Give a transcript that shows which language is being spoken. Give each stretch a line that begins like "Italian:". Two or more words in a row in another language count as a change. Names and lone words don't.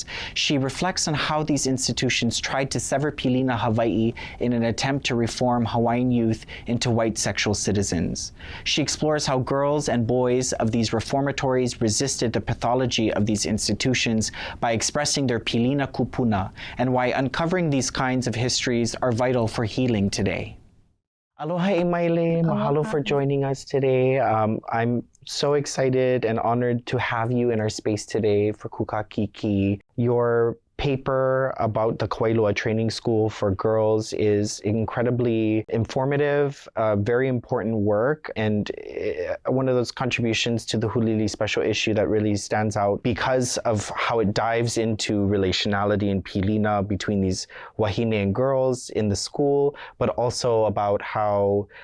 English: She reflects on how these institutions tried to sever
Hawaiian: Pilina Hawaii
English: in an attempt to reform Hawaiian youth into white sexual citizens. She explores how girls and boys of these reformatories resisted the pathology of these institutions by expressing their
Hawaiian: Pilina kupuna,
English: and why uncovering these kinds of histories are vital for healing today.
Hawaiian: Aloha e
English: Maile, mahalo for joining us today. I'm so excited and honored to have you in our space today for Kūkā Kīkī. Your paper about the Kawailoa Training School for girls is incredibly informative, very important work, and one of those contributions to the Hulili special issue that really stands out because of how it dives into relationality and Pilina between these wahine and girls in the school, but also about how